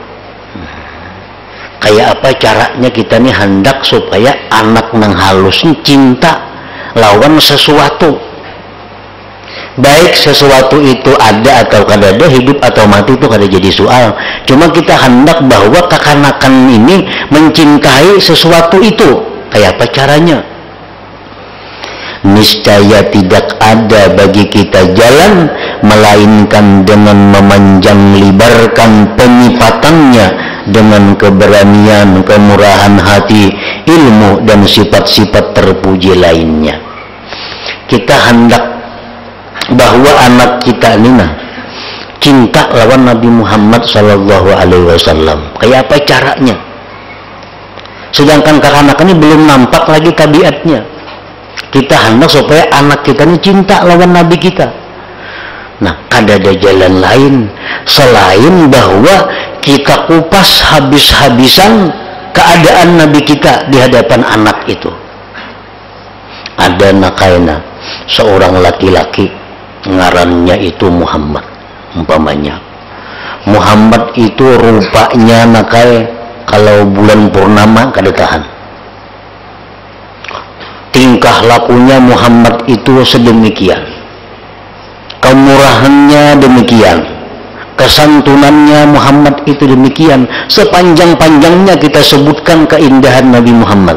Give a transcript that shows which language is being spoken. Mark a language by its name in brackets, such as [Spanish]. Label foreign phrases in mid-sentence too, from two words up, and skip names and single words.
[Banjar] Kayak apa caranya kita nih hendak supaya anak nang halus ini cinta lawan sesuatu. Baik sesuatu itu ada atau kada ada, hidup atau mati itu kada jadi soal. Cuma kita hendak bahwa kekanakan ini mencintai sesuatu itu. Kayak apa caranya? [Indonesian] Niscaya tidak ada bagi kita jalan melainkan dengan memanjang lebarkan penyipatannya dengan keberanian, kemurahan hati, ilmu dan sifat-sifat terpuji lainnya. [Banjar] Kita hendak bahwa anak kita ini cinta lawan Nabi Muhammad [Arabic] sallallahu alaihi wasallam. [Banjar] Kayak apa caranya? [Indonesian] Sedangkan anak ini belum nampak lagi tabiatnya. [Banjar] Kita hendak supaya anak kita ini cinta lawan Nabi kita. Nah, kada ada jalan lain selain bahwa kita kupas habis-habisan keadaan Nabi kita di hadapan anak itu. Ada nakaina seorang laki-laki, ngarannya itu Muhammad, umpamanya. Muhammad itu rupanya nakai kalau bulan purnama kada tahan. [Indonesian] Tingkah lakunya Muhammad itu sedemikian, kemurahannya demikian, kesantunannya Muhammad itu demikian. Sepanjang-panjangnya kita sebutkan keindahan Nabi Muhammad.